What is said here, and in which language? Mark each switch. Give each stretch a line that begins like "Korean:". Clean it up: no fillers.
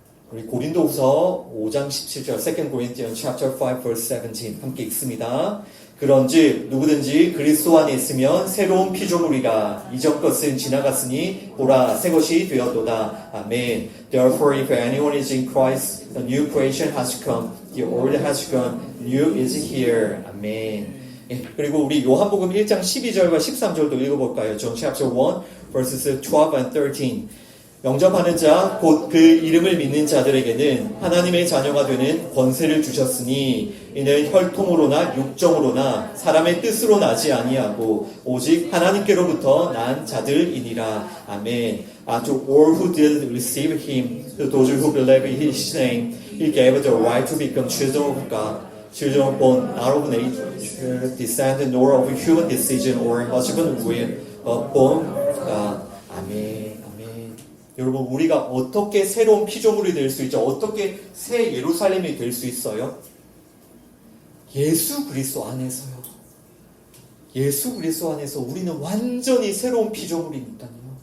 Korean: 우리 고린도후서 5장 17절
English: 2 Corinthians chapter 5 verse 17
Korean: 함께 읽습니다. 그런즉 누구든지 그리스도 안에 있으면 새로운 피조물이라. 이전 것은 지나갔으니 보라 새 것이 되었도다. 아멘.
English: Therefore if anyone is in Christ, the new creation has come. The old has gone. New is here. 아멘.
Korean: 예, 그리고 우리 요한복음 1장 12절과 13절도 읽어볼까요?
English: John chapter 1 verses 12 and 13.
Korean: 영접하는 자, 곧 그 이름을 믿는 자들에게는 하나님의 자녀가 되는 권세를 주셨으니 이는 혈통으로나 육정으로나 사람의 뜻으로 나지 아니하고 오직 하나님께로부터 난 자들이니라. 아멘.
English: To all who did receive him, to those who believe in his name, he gave the right to become children of God. Children born not of nature, descended nor of human decision or husband will, but born of God.
Korean: 아멘. 아멘. 여러분, 우리가 어떻게 새로운 피조물이 될 수 있죠? 어떻게 새 예루살렘이 될 수 있어요? 예수 그리스도 안에서요. 예수 그리스도 안에서 우리는 완전히 새로운 피조물이니까요.